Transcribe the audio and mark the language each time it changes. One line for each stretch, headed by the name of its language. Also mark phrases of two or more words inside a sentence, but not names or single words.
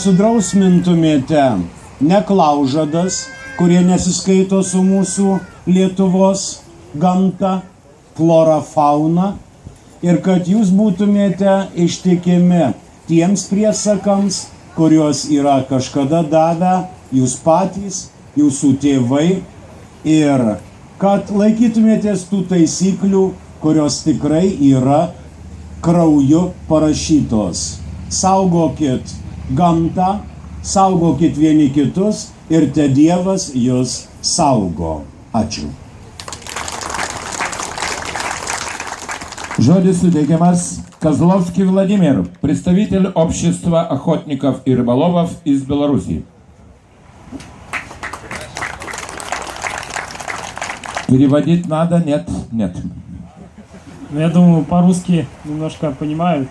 Lithuanian: sudrausmintumėte neklaužadas, kurie nesiskaito su mūsų Lietuvos gamta, flora, fauna, ir kad jūs būtumėte ištikimi tiems priesakams, kuriuos yra kažkada davę jūs patys, jūsų tėvai, ir kad laikytumėtės tų taisyklių, kurios tikrai yra krauju parašytos. Saugokit gamtą, saugokit vieni kitus ir te Dievas jūs saugo. Ačiū. Žodis suteikiamas
Russian: Козловский Владимир, представитель общества охотников и рыболовов из Беларуси. Переводить надо? Нет, нет. Я думаю, по-русски немножко понимают.